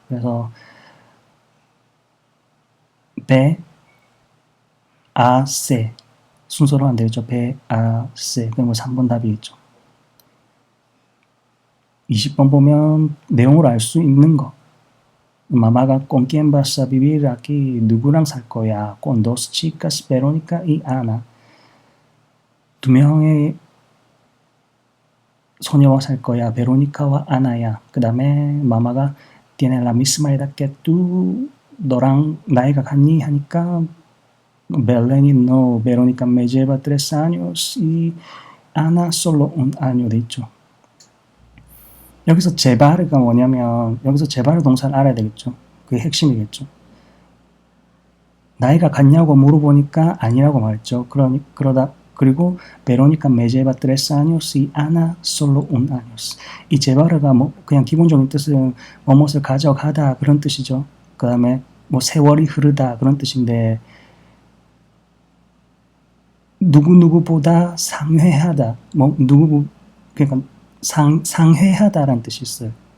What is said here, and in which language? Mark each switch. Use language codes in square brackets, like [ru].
[ko] 그래서 배, 아, 세 순서로 안 되겠죠. 배, 아, 세 그럼 3번 답이겠죠. 20번 보면 내용을 알 수 있는 거. 마마가 [es] con quién vas a vivir aquí? [ko] 누구랑 살 거야? [es] con dos chicas, Verónica y Ana. [ko] 두 명의 소녀와 살 거야. 베로니카와 아나야. 그 다음에 마마가 [es] tiene la misma edad que tú. [ko] 너랑 나이가 같니? 하니까 [es] Belén no, Verónica me lleva 3 años y Ana solo un año [ko] 돼 있죠. 여기서 제바르가 뭐냐면 여기서 제바르 동사를 알아야 되겠죠. 그게 핵심이겠죠. 나이가 같냐고 물어보니까 아니라고 말했죠. 그리고 [es] 베로니카 me lleva 3 años y Ana solo un años. [ko] 이 제바르가 뭐 그냥 기본적인 뜻은 뭐뭇을 가져가다 그런 뜻이죠. 그 다음에 뭐 세월이 흐르다 그런 뜻인데 누구누구보다 상회하다 뭐 누구 그러니까 상회하다라는 뜻이 있어요.